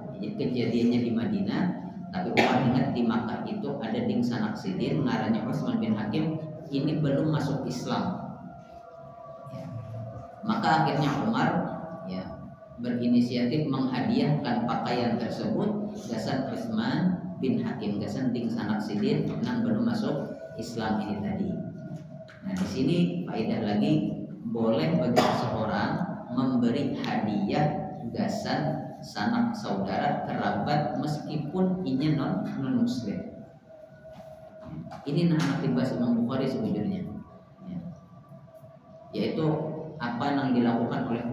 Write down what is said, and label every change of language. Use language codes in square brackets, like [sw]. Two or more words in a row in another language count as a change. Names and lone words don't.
[id] Jadi kejadiannya di Madinah, tapi Umar ingat di Makkah itu ada dingsanak Sidin ngarannya Utsman bin Hakim, ini belum masuk Islam. Maka akhirnya Umar berinisiatif menghadiahkan pakaian tersebut gasan Utsman bin Hakim, gasan dingsanak Sidin yang belum masuk Islam ini tadi. Nah, di sini faedah lagi, boleh bagi seseorang memberi hadiah gasan sanak saudara kerabat meskipun ini non muslim. Ini anak dibahas Imam Bukhari sebujurnya, yaitu apa yang dilakukan oleh